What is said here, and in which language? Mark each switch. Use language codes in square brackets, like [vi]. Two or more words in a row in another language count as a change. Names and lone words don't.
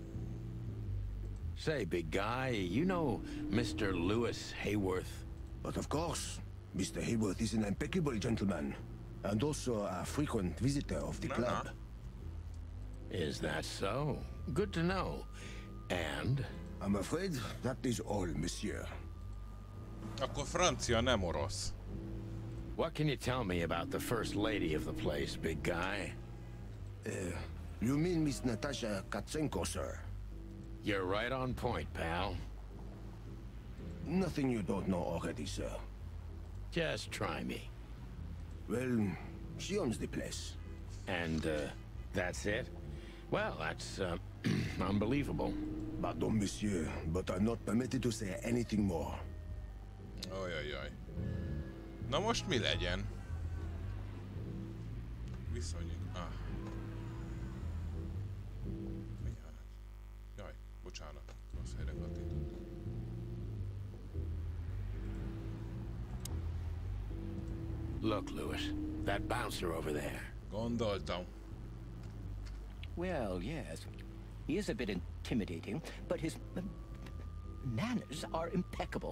[en] Say, big guy, you know Mr. Lewis Hayworth? But of course. Mr. Hayworth is an impeccable gentleman, and also a frequent visitor of the club. Is that so? Good to know. And? I'm afraid that is all, monsieur. [hu] Akkor francia, nem orosz. [en] What can you tell me about the first lady of the place, big guy? You mean Miss Natasha Katsenko, sir? You're right on point, pal. Nothing you don't know already, sir. Just try me. Well, she owns the place. And, that's it? Well, that's, unbelievable. [fr] Pardon, monsieur, [en] but I'm not permitted to say anything more. [hu] Ajajaj. Na most mi legyen? Viszonyunk. Mindjárt. Jaj, bocsánat. Rossz helyre kattintottam. [en] Look, Lewis, that bouncer over there. [hu] Gondoltam. [en] Well, yes. He is a bit intimidating, but his manners are impeccable.